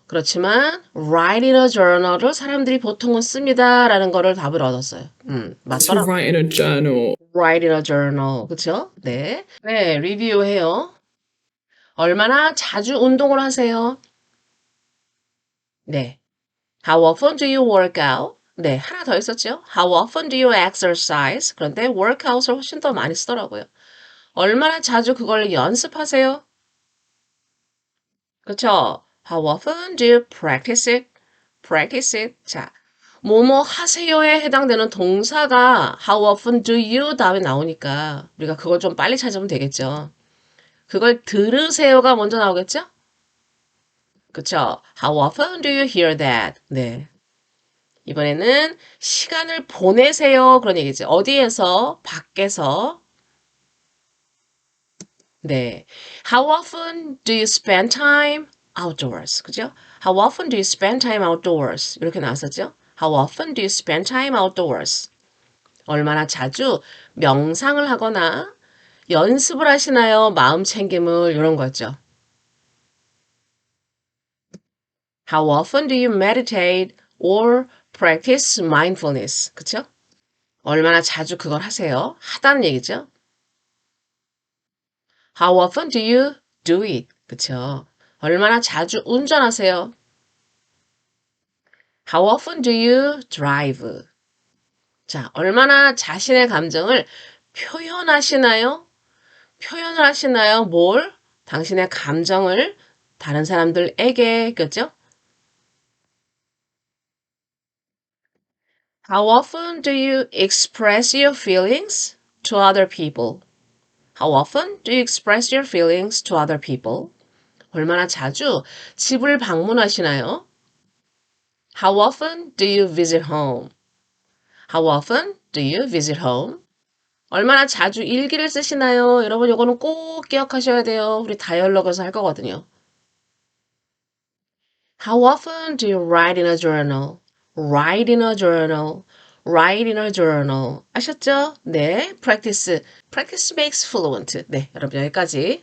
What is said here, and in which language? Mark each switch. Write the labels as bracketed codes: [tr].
[ko] 그렇지만 [en] write in a journal [ko] 을 사람들이 보통은 씁니다라는 거를 답을 얻었어요. [en] To [ko] 맞더라고요. [en] write in a journal. write in a journal. [ko] 그쵸? 네. 네, 리뷰해요. 얼마나 자주 운동을 하세요? 네. [en] How often do you work out? [ko] 네, 하나 더 있었죠? [en] How often do you exercise? [ko] 그런데 workout을 훨씬 더 많이 쓰더라고요. 얼마나 자주 그걸 연습하세요? 그쵸? [en] How often do you practice it? Practice it. [ko] 자, 뭐뭐 하세요에 해당되는 동사가 [en] How often do you [ko] 다음에 나오니까 우리가 그걸 좀 빨리 찾으면 되겠죠. 그걸 들으세요가 먼저 나오겠죠? 그쵸? [en] How often do you hear that? [ko] 네. 이번에는 시간을 보내세요. 그런 얘기죠. 어디에서? 밖에서. 네. [en] How often do you spend time outdoors? [ko] 그죠? [en] How often do you spend time outdoors? [ko] 이렇게 나왔었죠? [en] How often do you spend time outdoors? [ko] 얼마나 자주 명상을 하거나 연습을 하시나요? 마음 챙김을 이런 거죠. [en] How often do you meditate or practice mindfulness? [ko] 그쵸? 얼마나 자주 그걸 하세요? 하다는 얘기죠. [en] How often do you do it? [ko] 그쵸? 얼마나 자주 운전하세요? [en] How often do you drive? [ko] 자, 얼마나 자신의 감정을 표현하시나요? 표현을 하시나요? 뭘? 당신의 감정을 다른 사람들에게, 그죠? [en] How often do you express your feelings to other people? How often do you express your feelings to other people? [ko] 얼마나 자주 집을 방문하시나요? [en] How often do you visit home? How often do you visit home? [ko] 얼마나 자주 일기를 쓰시나요? 여러분 이거는 꼭 기억하셔야 돼요. 우리 다이얼로그에서 할 거거든요. [en] How often do you write in a journal? Write in a journal. Write in a journal. [ko] 아셨죠? 네, [en] practice. Practice makes fluent. [ko] 네, 여러분 여기까지.